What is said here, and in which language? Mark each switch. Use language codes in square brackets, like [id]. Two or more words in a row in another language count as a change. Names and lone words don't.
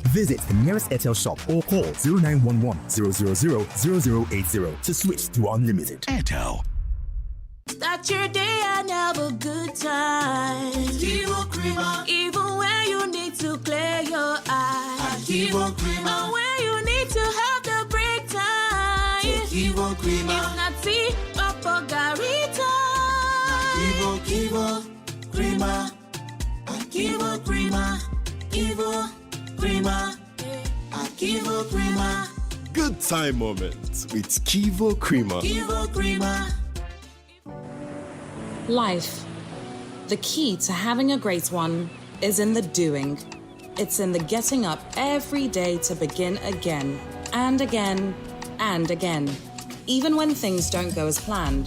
[en] Visit the nearest INT'L shop or call 0911 000 0080 to switch to unlimited. INT'L. Start your day and have a good time. Kivo Krima. Even when you need to clear your eyes. Kivo Krima. And when you need to have the break time. Kivo Krima. If not tea, Papa Garita. Kivo Krima. Kivo Krima. Kivo Krima. Kivo Krima. Good time moments with Kivo Krima. Kivo Krima. Life. The key to having a great one is in the doing. It's in the getting up every day to begin again and again and again, even when things don't go as planned.